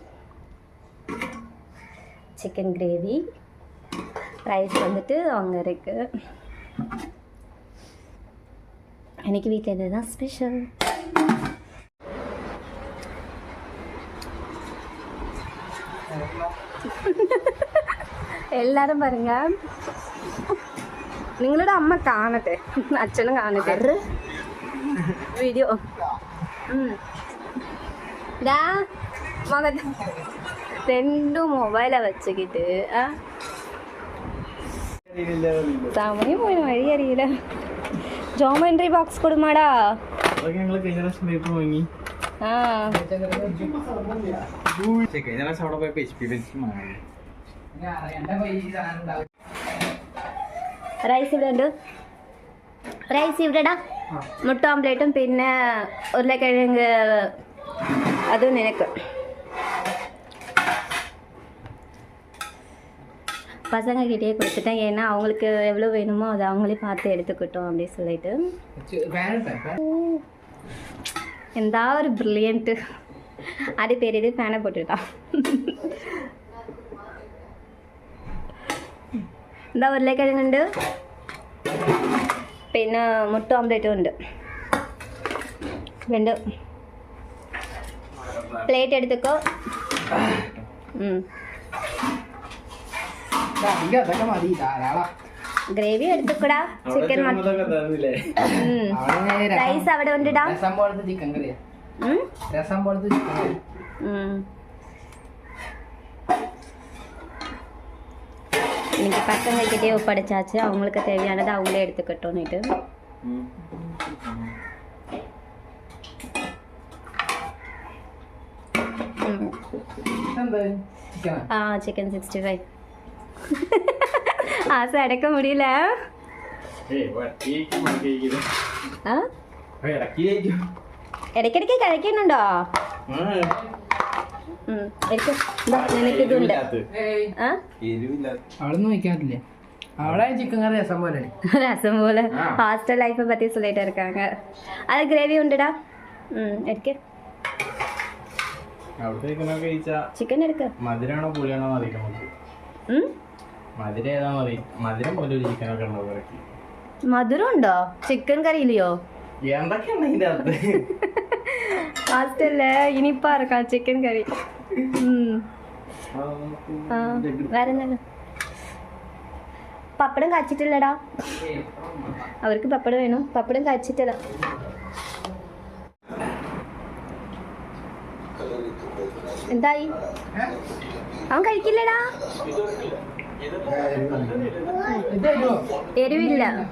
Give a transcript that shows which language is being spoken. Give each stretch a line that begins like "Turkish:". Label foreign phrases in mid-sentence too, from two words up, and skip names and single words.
English: chicken gravy,
Tamil: ரைஸ் வந்துட்டு அங்கே இருக்குது. இன்றைக்கி வீட்டில் இதுதான் ஸ்பெஷல். எல்லாரும் பாருங்க.
Malayalam: നിങ്ങളോട് അമ്മ കാണട്ടെ, അച്ഛനും കാണട്ടെ വീഡിയോ. ഇതാ മകൻ രണ്ടും മൊബൈലാ വെച്ചിട്ട് സമയം പോയി വഴി അറിയില്ല.
English: geometry box
Malayalam: കൊടുമാടാ. റൈസ് ഇവിടെ ഉണ്ട്. റൈസ് ഇവിടെടാ. മുട്ട ഓംപ്ലേറ്റും പിന്നെ ഉരുളക്കിഴങ്ങ് അതും നിനക്ക്.
Tamil: பசங்கக்கிட்டே கொடுத்துட்டேன். ஏன்னா அவங்களுக்கு எவ்வளோ வேணுமோ அதை அவங்களே பார்த்து எடுத்துக்கிட்டோம் அப்படின்னு சொல்லிட்டு.
Malayalam: എന്താ ഒരു ப்ரில்லியண்ட்டு.
Tamil: அது பெரியது ஃபேனை போட்டுட்டான்.
Malayalam: എന്താ ഉരുളക്കിഴങ്ങുണ്ട്, പിന്നെ മുട്ട ഓംപ്ലേറ്റും ഉണ്ട്. രണ്ട് പ്ലേറ്റ് എടുത്തുക്കോ. ഗ്രേവി എടുത്തുക്കടാ.
English: chicken rice
Malayalam: അവിടെ ഉണ്ടടാ.
Tamil: இன்னைக்கு பசங்கக்கிட்டே ஒப்படைச்சாச்சு. அவங்களுக்கு தேவையானது அவங்களே எடுத்துக்கிட்டோன்னுட்டு. சிக்கன் 65 ஆசை அடக்க முடியல.
Malayalam: ഇടയ്ക്കിടയ്ക്ക് കഴിക്കുന്നുണ്ടോ? നിനക്ക് ഇതുണ്ട്.
Tamil: ரசம் போல
English: hostel life
Tamil: பற்றி சொல்லிட்டு இருக்காங்க. அது கிரேவி உண்டுடா. எடுக்க
Malayalam: ചിക്കൻ എടുക്ക. മധുരാണോ പുളിയാണോ മധുരം ഉണ്ടോ ചിക്കൻ കറിയില്ലയോ?
Tamil: ஹாஸ்டல்ல இனிப்பா இருக்கா சிக்கன் கறி. வேற என்ன?
Malayalam: പപ്പടം കാച്ചിട്ടില്ലടാ. അവർക്ക് പപ്പടം വേണം. പപ്പടം കാച്ചിട്ടില്ല. എന്തായി? അവൻ കഴിക്കില്ലടാ. എരിവില്ല.